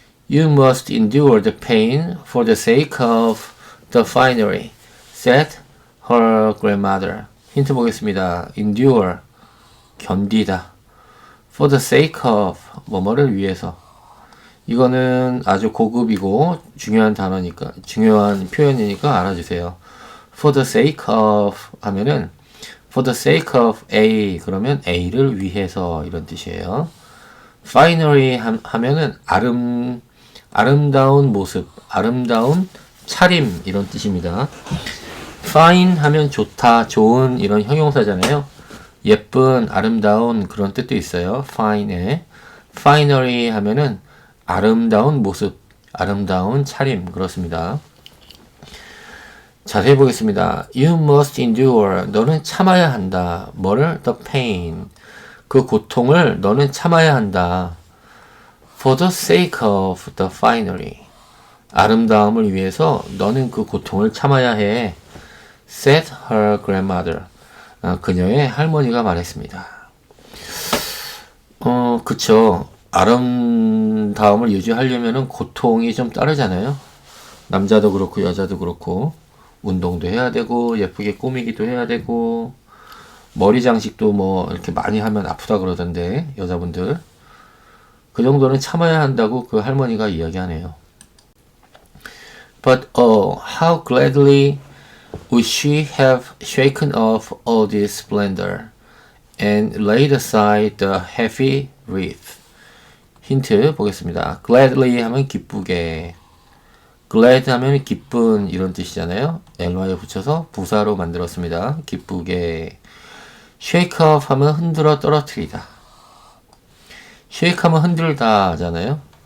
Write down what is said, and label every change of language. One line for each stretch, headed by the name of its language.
English: You must endure the pain for the sake of the finery, said her grandmother.
Korean: 힌트 보겠습니다. endure, 견디다.
English: for the sake of,
Korean: 뭐뭐를 위해서. 이거는 아주 고급이고 중요한 단어니까, 중요한 표현이니까 알아주세요. for the sake of 하면은
English: for the sake of A
Korean: 그러면 A를 위해서 이런 뜻이에요. finery 하면은 아름다운 모습, 아름다운 차림 이런 뜻입니다. fine 하면 좋다, 좋은 이런 형용사잖아요. 예쁜, 아름다운 그런 뜻도 있어요. fine에 finery 하면은 아름다운 모습, 아름다운 차림 그렇습니다. 자세히 보겠습니다.
English: You must endure.
Korean: 너는 참아야 한다. 뭐를?
English: The pain.
Korean: 그 고통을 너는 참아야 한다.
English: For the sake of the finery.
Korean: 아름다움을 위해서 너는 그 고통을 참아야 해.
English: Said her grandmother.
Korean: 그녀의 할머니가 말했습니다. 그쵸. 아름다움을 유지하려면 고통이 좀 따르잖아요. 남자도 그렇고 여자도 그렇고. 운동도 해야 되고 예쁘게 꾸미기도 해야 되고 머리 장식도 뭐 이렇게 많이 하면 아프다 그러던데 여자분들 그 정도는 참아야 한다고 그 할머니가 이야기하네요.
English: But how gladly would she have shaken off all this splendor and laid aside the heavy wreath.
Korean: 힌트 보겠습니다. gladly 하면 기쁘게, glad 하면 기쁜 이런 뜻이잖아요. ly에 붙여서 부사로 만들었습니다. 기쁘게. shake off 하면 흔들어 떨어뜨리다. shake 하면 흔들다 하잖아요.